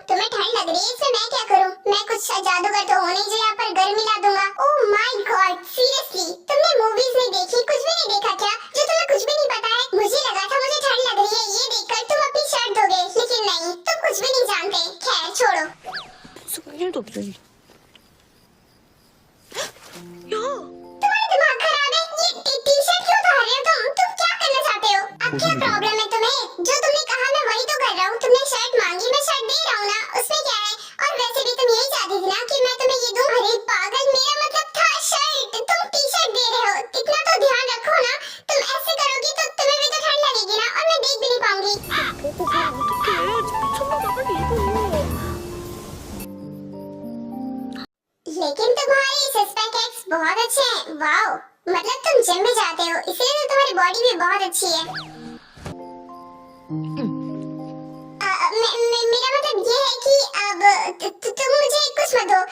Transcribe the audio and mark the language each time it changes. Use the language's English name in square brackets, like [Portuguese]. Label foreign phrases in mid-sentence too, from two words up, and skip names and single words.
[Hindi] तुम्हें ठंड लग रही है, इसमें मैं क्या करूं? मैं कुछ जादूगर तो हूं नहीं जो यहाँ पर गर्मी ला दूंगा। [English] Oh my God, [Hindi] सीरियसली तुमने मूवीज नहीं देखी, कुछ भी नहीं देखा क्या, जो तुम्हें कुछ भी नहीं पता है? मुझे लगा था मुझे ठंड लग रही है ये देखकर तुम अपनी शर्ट धोगे, लेकिन नहीं, तुम कुछ भी नहीं जानते। खैर छोड़ो। [Korean] 일도 없어. 야, [Hindi] तुम्हारा दिमाग खराब है? ये टी-शर्ट क्यों उतार रहे हो तुम क्या करना चाहते हो? अब क्या प्रॉब्लम है तुम्हें? जो तुमने कहा मैं वही तो कर रहा हूँ। तुमने शर्ट मांगी, मैं शर्ट दे रहा हूँ ना, उसमें क्या है? और वैसे भी तुम यही चाहती थी ना कि मैं तुम्हें ये दूं। अरे पागल, मेरा मतलब था शर्ट, तुम टी-शर्ट दे रहे हो। इतना तो ध्यान रखो ना। तुम ऐसे करोगी तो तुम्हें भी तो ठंड लगेगी ना, और मैं देख भी नहीं पाऊंगी। [Korean] 보고 가 어떡해? 미쳤나봐 빨리 입어. [Hindi] लेकिन तुम्हारे [English] six-pack abs [Hindi] बहुत अच्छे हैं। वाओ, मतलब तुम जिम में जाते हो, इसलिए तो तुम्हारी बॉडी भी बहुत अच्छी है। मेरा मतलब ये है कि अब तुम मुझे कुछ मत दो।